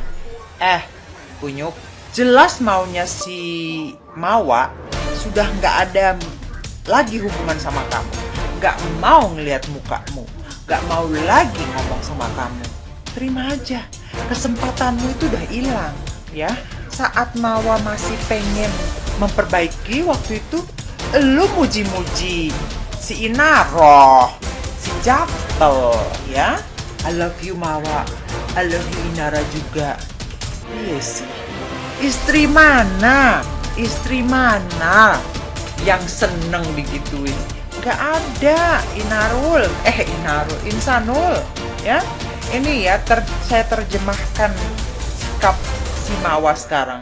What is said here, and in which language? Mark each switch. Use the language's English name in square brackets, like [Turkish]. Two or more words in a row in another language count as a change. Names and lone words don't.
[Indonesian] Kunyuk, jelas maunya si Mawa sudah nggak ada lagi hubungan sama kamu, nggak mau ngelihat mukamu, nggak mau lagi ngomong sama kamu. Terima aja, kesempatanmu itu udah hilang ya. Saat Mawa masih pengen memperbaiki, waktu itu lu muji-muji si Inara, si Jatel ya. [English] I love you Mawa, I love you Inara juga. [Indonesian] Iya sih. Istri mana yang seneng digituin? Gak ada. Insanul ya. Ini ya saya terjemahkan sikap si Mawa sekarang.